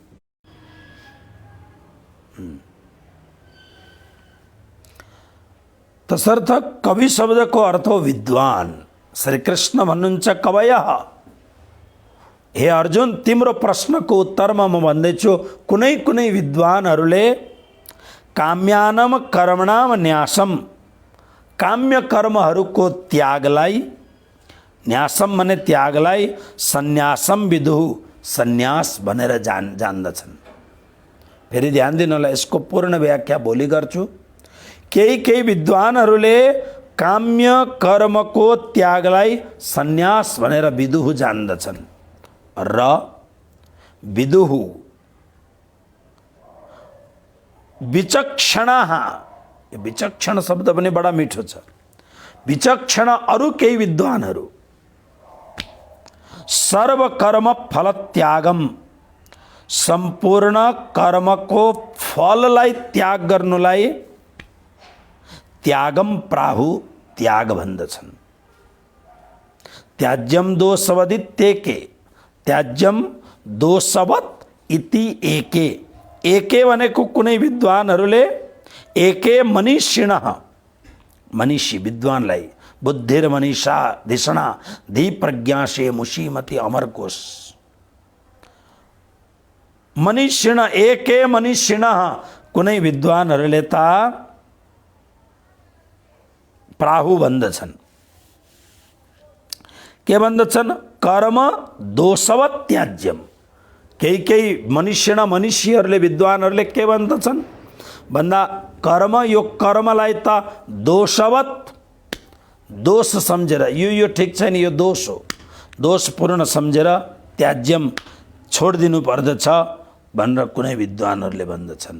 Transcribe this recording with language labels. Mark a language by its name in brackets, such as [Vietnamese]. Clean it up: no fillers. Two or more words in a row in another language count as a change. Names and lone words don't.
[Nepali] तसर्थ कवि शब्दको अर्थ हो विद्वान। श्री कृष्ण भन्नुहुन्छ कवयः। हे अर्जुन, तिम्रो प्रश्नको उत्तरमा म भन्दैछु कुनै कुनै विद्वानहरूले [Sanskrit] काम्यानम कर्मणाम न्यासम, [Nepali] काम्य कर्महरूको त्यागलाई, न्यासम भने त्यागलाई, [Sanskrit] सन्यासम विदुः, [Nepali] सन्यास भनेर जान्दछन्। फेरि ध्यान दिनु होला, यसको पूर्ण व्याख्या भोलि गर्छु। केही विद्वानहरूले काम्य कर्मको त्यागलाई सन्यास भनेर विदुः जान्दछन्। र [Sanskrit] विदुः विचक्षणाः, [Nepali] यो विचक्षण शब्द पनि बडा मिठो छ। विचक्षण अरू केही विद्वानहरू [Sanskrit] सर्वकर्म फल त्यागम, [Nepali] सम्पूर्ण कर्मको फललाई त्याग गर्नुलाई [Sanskrit] त्यागम प्राहु, [Nepali] त्याग भन्दछन्। [Sanskrit] त्याज्यम दोषवदित्येके, त्याज्यम दोषवत् इति एके। [Nepali] एके भनेको कुनै विद्वानहरूले [Sanskrit] एके मनीषिणः, [Nepali] मनीषी विद्वानलाई, [Sanskrit] बुद्धिर मनीषा धिषणा धी प्रज्ञाशे मुषीमती अमरकोश। मनीषिण, एके मनीषिणः, [Nepali] कुनै विद्वानहरूले त प्राहु भन्दछन्। के भन्दछन्? [Sanskrit] कर्म दोषवत् त्याज्यम। [Nepali] केही मनुष्य मनुष्यहरूले, विद्वानहरूले के भन्दछन् भन्दा कर्म, यो कर्मलाई त दोषवत्, दोष सम्झेर, यो ठिक छैन, यो दोष हो, दोषपूर्ण सम्झेर त्याज्यम छोडिदिनु पर्दछ भनेर कुनै विद्वानहरूले भन्दछन्।